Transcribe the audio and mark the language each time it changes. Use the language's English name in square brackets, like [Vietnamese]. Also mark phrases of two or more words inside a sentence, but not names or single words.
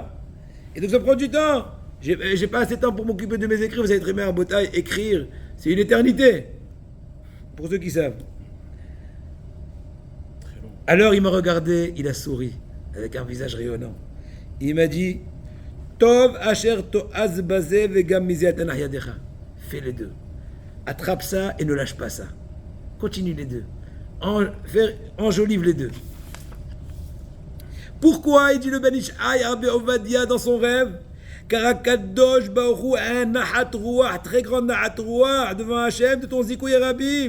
[French] Et donc ça prend du temps. J'ai pas assez de temps pour m'occuper de mes écrits. Vous savez très bien, en bataille, écrire, c'est une éternité. Pour ceux qui savent. Alors il m'a regardé, il a souri, avec un visage rayonnant. Il m'a dit, [Hebrew] טוב אשר תאחז בזה וגם מזה אל תנח ידך. [French] Fais les deux. Attrape ça et ne lâche pas ça. Continue les deux. Enjolive les deux. Pourquoi il dit le Ben Ishai Rabbi Ovadia dans son rêve? Car [Hebrew] הקדוש ברוך הוא [French] a un [Hebrew] נחת רוח, [French] très grand [Hebrew] נחת רוח [French] devant Hachem de ton [Hebrew] זיכוי רבים.